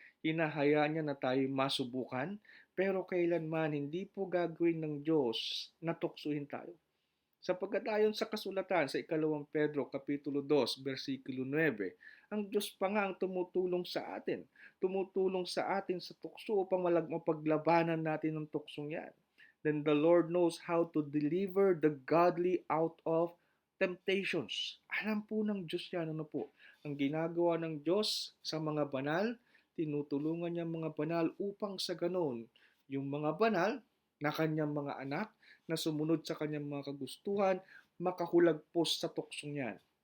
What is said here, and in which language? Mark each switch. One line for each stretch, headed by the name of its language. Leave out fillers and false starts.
Filipino: Hinahayaan niya na tayo masubukan. Pero kailanman hindi po gagawin ng Diyos na tuksuhin tayo. Sapagkat ayon sa kasulatan sa 2 Pedro Kapitulo 2, versikulo 9, ang Diyos pa nga ang tumutulong sa atin. Tumutulong sa atin sa tukso upang mapaglabanan natin ang tuksong yan.
English: Then the Lord knows how to deliver the godly out of temptations.
Filipino: Alam po ng Diyos yan, ano po? Ang ginagawa ng Diyos sa mga banal, tinutulungan niya mga banal upang sa ganon, yung mga banal na kanyang mga anak, na sumunod sa kanyang mga kagustuhan, makahulagpos sa tuksong yan.